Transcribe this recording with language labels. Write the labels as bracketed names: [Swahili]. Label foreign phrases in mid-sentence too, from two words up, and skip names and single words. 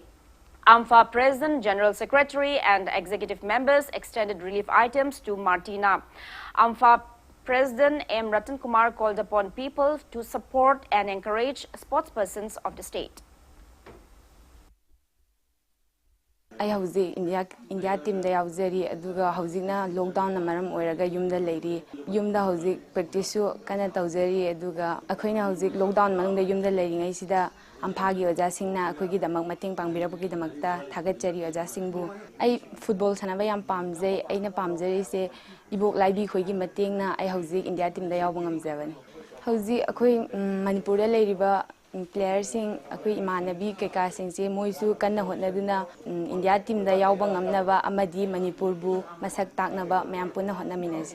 [English] AMFA President, General Secretary and executive members extended relief items to Martina. AMFA President M. Ratan Kumar called upon people to support and encourage sportspersons of the state. [Manipuri] I hausi India team da yauzari aduga hausina lockdown na maram oiraga yumda leiri yumda hausi practice kana tauzari aduga akhoina hausi lockdown manungda yumda leiri ngai sida amphagi oja singna akhoi damak mating pangbirabagi damakta thagachari oja singbu ai football sanaba yam pamjai aina pamjari se ibok laibi khoigi matingna ai hausi India team da yaubang amjabani hausi akhoi Manipur da leiriba players sing akhui imanabi keka sing se moisu kanna hotnaduna India team da yaubang amnaba amadi Manipur bu masak taknaba mayam punna hotnaminasi